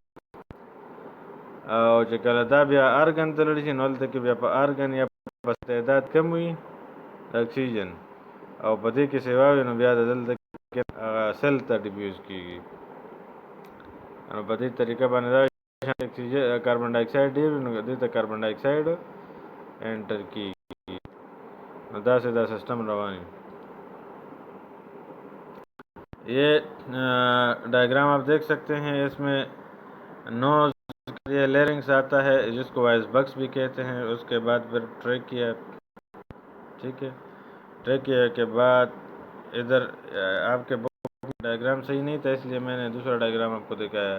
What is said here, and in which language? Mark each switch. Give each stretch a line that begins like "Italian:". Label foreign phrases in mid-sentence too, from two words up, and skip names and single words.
Pashto: او چې کله دا بیا آرګن ته لاړ شي نو هلته کې بیا په آرګن یا په تعداد کم وي د اکسیجن، او په دې کې سیوا وي نو بیا د دلته کې هغه سیل ته ډیفیوز کېږي، نو په دې طریقه باندې دا اکسیجن کاربن ډای آکسایډ ډېر وي نو دې ته کاربن ډای آکسایډ انټر کېږي، نو داسې دا سسٹم روان وي.
Urdu: یہ ڈائیگرام آپ دیکھ سکتے ہیں، اس میں نوز یہ لیرنگس آتا ہے جس کو وائس بکس بھی کہتے ہیں، اس کے بعد پھر ٹریکیا، ٹھیک ہے، ٹریکیا کے بعد ادھر آپ کے ڈائیگرام صحیح نہیں تھا اس لیے میں نے دوسرا ڈائیگرام آپ کو دکھایا.